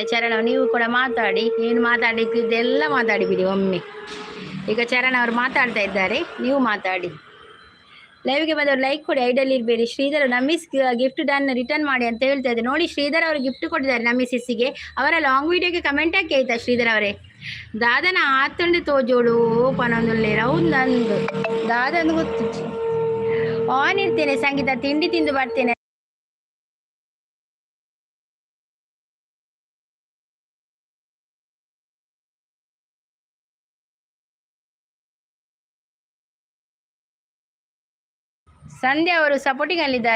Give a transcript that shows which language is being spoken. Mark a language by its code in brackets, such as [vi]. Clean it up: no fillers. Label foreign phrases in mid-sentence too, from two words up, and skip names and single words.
[kn] ಚರಣ್ ನೀವು ಕೂಡ ಮಾತಾಡಿ, ಏನು ಮಾತಾಡಿದ್ದೆಲ್ಲ ಮಾತಾಡಿಬಿಡಿ ಒಮ್ಮೆ. ಈಗ ಚರಣ್ ಅವರು ಮಾತಾಡ್ತಾ ಇದ್ದಾರೆ, ನೀವು ಮಾತಾಡಿ. ಲೈವ್ಗೆ ಬಂದವರು ಲೈಕ್ ಕೊಡಿ, ಐಡಲ್ ಇರಬೇಡಿ. ಶ್ರೀಧರ್ ನಮ್ಮಿಸ್ [en] gift done return [kn] ಮಾಡಿ ಅಂತ ಹೇಳ್ತಾ ಇದ್ದಾರೆ. ನೋಡಿ ಶ್ರೀಧರ್ ಅವರು ಗಿಫ್ಟ್ ಕೊಟ್ಟಿದ್ದಾರೆ ನಮ್ಮಿಸ್ಸಿಗೆ. ಅವರ [en] long video [kn] ಕಮೆಂಟ್ ಹಾಕಿ ಆಯ್ತಾ ಶ್ರೀಧರ್ ಅವರೇ. [tcy] ದಾದನ ಆತಂಡು ತೋಜೋಡು ಪನೊಂದುಲ್ಲೆ ರೌಂದಂದು ದಾದಂದು [kn] ಗೊತ್ತು ಆನ್ ಇರ್ತೇನೆ. ಸಂಗೀತ ತಿಂಡಿ ತಿಂದು ಬರ್ತೇನೆ. ಸಂಧ್ಯಾ ಅವರು ಸಪೋರ್ಟಿಂಗ್ ಅಲ್ಲಿದ್ದಾರೆ.